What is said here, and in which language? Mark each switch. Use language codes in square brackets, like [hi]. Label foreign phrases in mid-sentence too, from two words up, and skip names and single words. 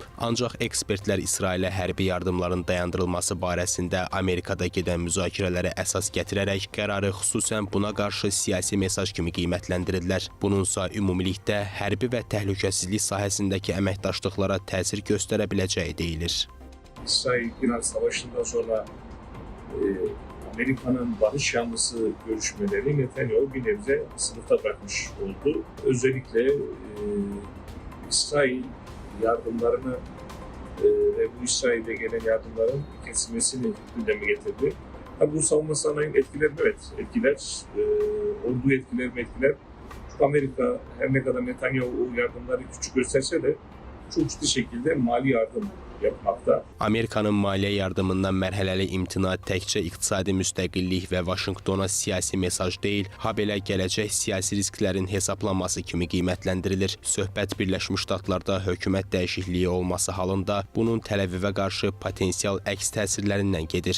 [az] Ancaq ekspertlər İsrailə hərbi yardımların dayandırılması barəsində Amerikada gedən müzakirələrə əsas gətirərək qərarı xüsusən buna qarşı siyasi mesaj kimi qiymətləndirirlər. Bununsa ümumilikdə hərbi və təhlükəsizlik sahəsindəki əməkdaşlıqlara təsir göstərə biləcəyi deyilir. [tr] İsrail-İran savaşından sonra Amerika'nın barış yanlısı görüşmeleri Netanyahu bir nebze sınıfta bırakmış oldu. Özellikle İsrail yardımlarını ve bu İsrail'e gelen yardımların kesilmesini gündeme getirdi. Bu savunma sanayinin etkileri evet etkiler, olduğu etkiler. Çünkü Amerika her ne kadar Netanyahu yardımları küçük gösterse de çok ciddi şekilde mali yardım yapmakta. [az] Amerikanın maliyyə yardımından mərhələli imtina təkcə iqtisadi müstəqillik və Vaşinqtona siyasi mesaj deyil, habelə gələcək siyasi risklərin hesablanması kimi qiymətləndirilir. Söhbət Birləşmiş Ştatlarda hökumət dəyişikliyi olması halında bunun Təl-Əvivə qarşı potensial əks təsirlərindən gedir.